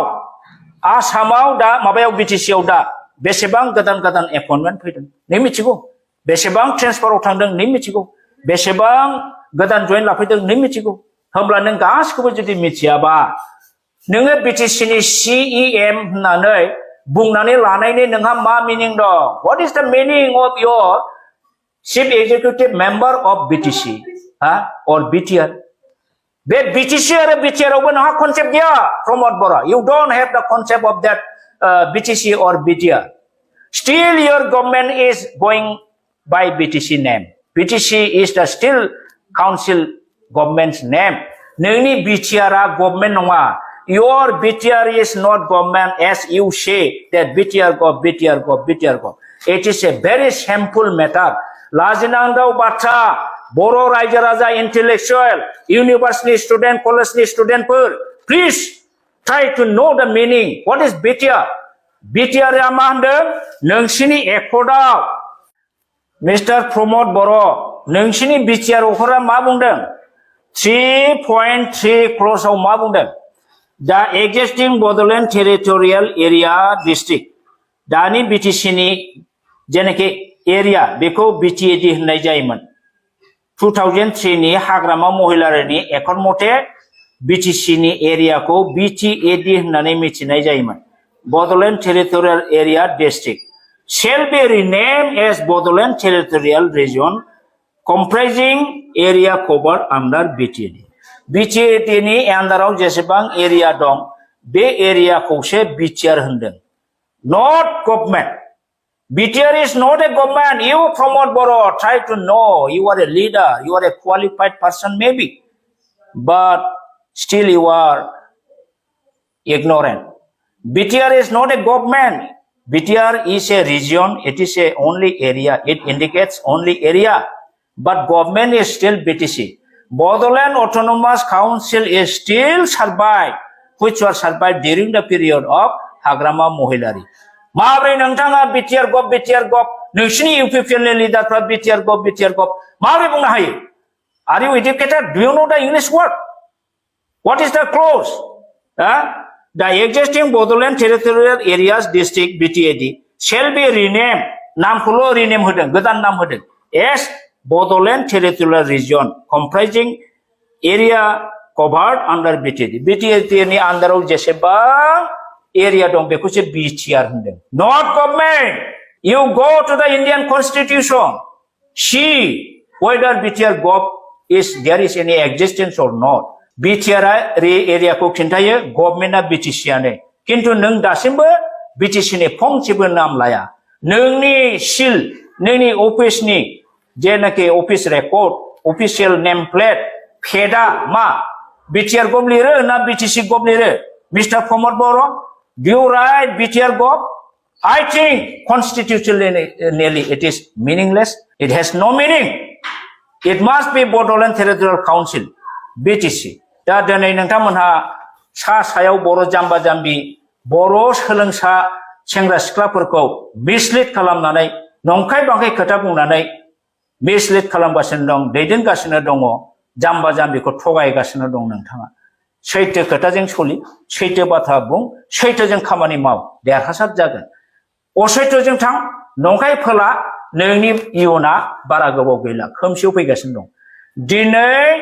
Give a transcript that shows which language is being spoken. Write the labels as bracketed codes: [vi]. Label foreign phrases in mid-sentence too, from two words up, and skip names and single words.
[brx] आसामाव दा माबायाव BTC आव दा बेसेबां गोदान एपइन्टमेन्ट फैदों नों मिथिगौ बेसेबां ट्रेन्सफाराव थांदों नों मिथिगौ बेसेबां गोदान जइन लाफैदों नों मिथिगौ होमब्ला नों गासिखौबो जुदि मिथियाबा नोङो BTC नि CEM होननानै बुंनानै लानायनि नोंहा मा मिनिं दं [en] what is the meaning of your chief executive member of [brx] BTC or BTR बे BTC आरो BTR आवबो नोंहा कनसेप्ट गैया प्रमोद [en] बरा you don't have the concept of that BTC or BTR still your government is going by BTC name BTC is the still council government's name [brx] नोंनि BTR आ गभर्नमेन्ट नङा [en] your BTR is not government as you say that BTR gov it is a very shameful matter [brx] लाजिनांगौ बाथ्रा बरो रायजो राजा [en] intellectual university student college studentफोर please try to know the meaning what is BTR [brx] BTR आ मा होनदों नोंसिनि एकर्डआव मिस्टार प्रमोद बर नोंसिनि BTR अफोरा मा बुंदों 3.3 क्ल'ज आव मा बुंदों [en] The existing Bodoland territorial area district [brx] दानि BTC नि जेनेखि एरिया बेखौ BTAD होननाय जायोमोन 2003 नि हाग्रामा महिलारिनि एकर्ड मथे BTC नि एरियाखौ BTAD होननानै मिथिनाय जायोमोन Bodoland territorial area district [en] shall be renamed as Bodoland territorial region comprising area covered under BTAD [brx] BTAD नि आन्दाराव जेसेबां एरिया दं बे एरियाखौसो BTR होनदों [en] not government BTR is not a government you promote Boro try to know you are a leader you are a qualified person maybe but still you are ignorant BTR is not a government BTR is a region it is a only area it indicates only area but government is still BTC Bodoland Autonomous Council is still survived, which was survived during the period of Hagrama Mohilari. [brx] Mabri nangtanga [en] BTR gov, [brx] nungsini UPPL leader [en] BTR gov. [brx] Mabri bungna hai. [en] Are you educated? Do you know the English word? What is the clause? The existing Bodoland territorial areas district BTAD shall be renamed. [brx] Nam kulo rename hodeng, godan nam hodeng. [en] Yes. Bodoland territorial region comprising area covered under BTAD. [brx] BTAD ni अंदराव जेसेबां area दं बेखौसो BTR होनदों. [en] Not government. You go to the Indian Constitution. See whether BTR gov is there is any existence or not. [brx] BTR area को खिन्थायो गभर्नमेन्टआ BTC आनो. किन्तु नों दासिमबो BTC नि फंसेबो नाम लाया. नोंनि सिल नोंनि अफिसनि जेनाखि ऑफिस रेकर्ड ऑफिशियल नेम प्लेट फेडा मा BTR गव लिरो ना BTC गव लिरो मिस्टर प्रमोद बर [en] do you write [brx] BTR गव [en] I think constitutionally it is meaningless it has no meaning it must be [brx] Bodoland Territorial Council BTC दा दिनै नोंथांमोनहा सायाव बर जाम्बा जाम्बि बर सोलोंसा सेंग्रा सिख्लाफोरखौ मिसलिड खालामनानै नंखाय बांखाय खोथा बुंनानै मिसलिड खालामगासिनो दं दैदेनगासिनो दङ जाम्बा जाम्बिखौ थगायगासिनो दं नोंथाङा सैथो खोथाजों सलि सैथो बाथ्रा बुं सैथोजों खामानि माव देरहासार जागोन असैथोजों थां नंखाय फोला नोंनि इयुना बारा गोबाव गैला खोमसियाव फैगासिनो दं दिनै